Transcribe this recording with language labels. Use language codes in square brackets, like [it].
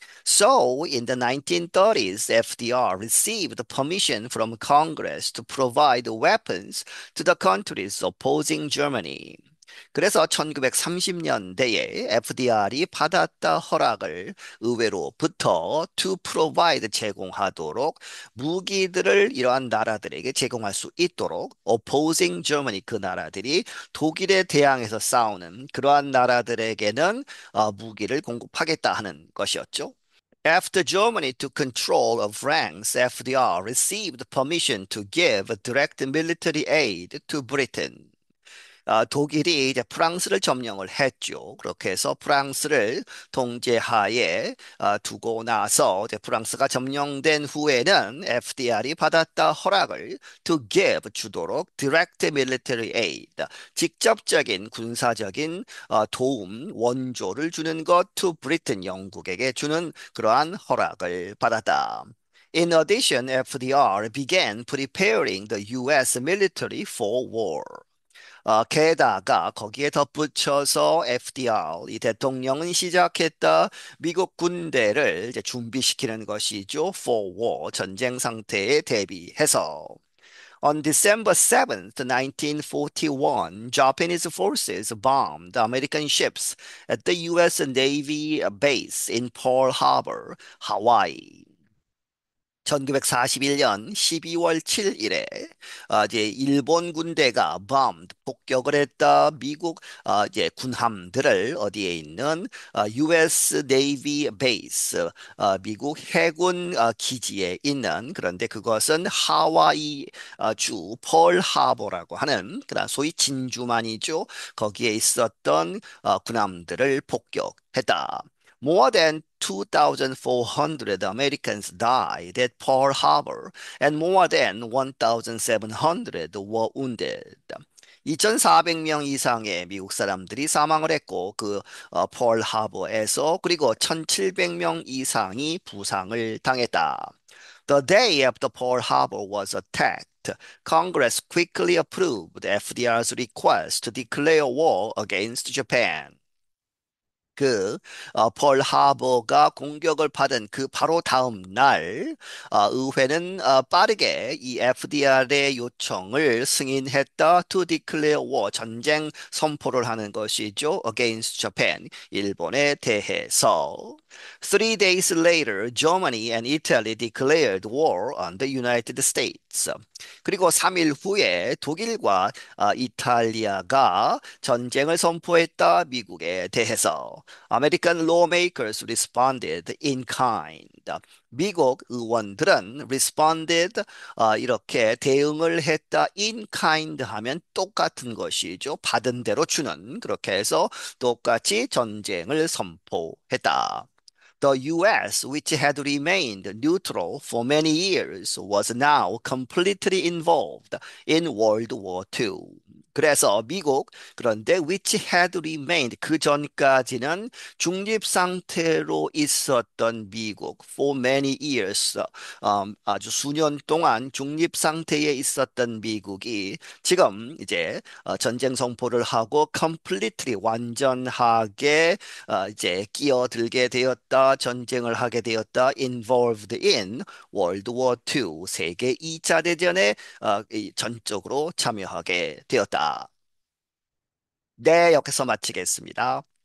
[en] So, in the 1930s, FDR received permission from Congress to provide weapons to the countries opposing Germany. [ko] 그래서 1930년대에 FDR이 받았다 허락을 의회로부터 [en] to provide [ko] 제공하도록 무기들을 이러한 나라들에게 제공할 수 있도록 [en] opposing Germany [ko] 그 나라들이 독일에 대항해서 싸우는 그러한 나라들에게는 무기를 공급하겠다 하는 것이었죠. [en] After Germany took control of France, FDR received permission to give direct military aid to Britain. [ko] 독일이 이제 프랑스를 점령을 했죠. 그렇게 해서 프랑스를 통제하에 두고 나서 이제 프랑스가 점령된 후에는 FDR이 받았다 허락을 [en] to give [ko] 주도록 [en] direct military aid [ko] 직접적인 군사적인 도움 원조를 주는 것 [en] to Britain [ko] 영국에게 주는 그러한 허락을 받았다. [en] In addition, FDR began preparing the US military for war. [ko] 게다가 거기에 덧붙여서 FDR, 이 대통령은 시작했다. 미국 군대를 이제 준비시키는 것이죠. [en] For war, [ko] 전쟁 상태에 대비해서. [en] On December 7th, 1941, Japanese forces bombed American ships at the US Navy base in Pearl Harbor, Hawaii. [ko] 1941년 12월 7일에 이제 일본 군대가 폭격을 했다. 미국 이제 군함들을 어디에 있는 [en] US Navy Base [ko] 미국 해군 기지에 있는 그런데 그것은 하와이 주 펄하버라고 하는 그런 소위 진주만이죠. 거기에 있었던 군함들을 폭격했다. [en] More than 2,400 Americans died at Pearl Harbor and more than 1,700 were wounded. [ko] 2,400명 이상의 미국 사람들이 사망을 했고 펄 하버에서 그리고 1,700명 이상이 부상을 당했다. [en] The day after Pearl Harbor was attacked, Congress quickly approved FDR's request to declare war against Japan. [ko] 펄 하버가 공격을 받은 그 바로 다음 날, 의회는 빠르게 이 FDR의 요청을 승인했다. [en] To declare war, [ko] 전쟁 선포를 하는 것이죠. [en] Against Japan, [ko] 일본에 대해서. [en] 3 days later, Germany and Italy declared war on the United States. [ko] 그리고 3일 후에 독일과 이탈리아가 전쟁을 선포했다. 미국에 대해서. [en] American lawmakers responded in kind. [ko] 미국 의원들은 responded 이렇게 대응을 했다. [en] in kind [ko] 하면 똑같은 것이죠. 받은 대로 주는 그렇게 해서 똑같이 전쟁을 선포했다. [en] The US, which had remained neutral for many years, was now completely involved in World War II. [ko] 그래서 미국, 그런데 [en] which had remained, [ko] 그 전까지는 중립 상태로 있었던 미국, [en] for many years, [ko] 아주 수년 동안 중립 상태에 있었던 미국이 지금 이제 전쟁 선포를 하고 completely, 완전하게 이제 끼어들게 되었다, 전쟁을 하게 되었다, [en] involved in World War II, [ko] 세계 2차 대전에 전적으로 참여하게 되었다. 네, 여기서 마치겠습니다.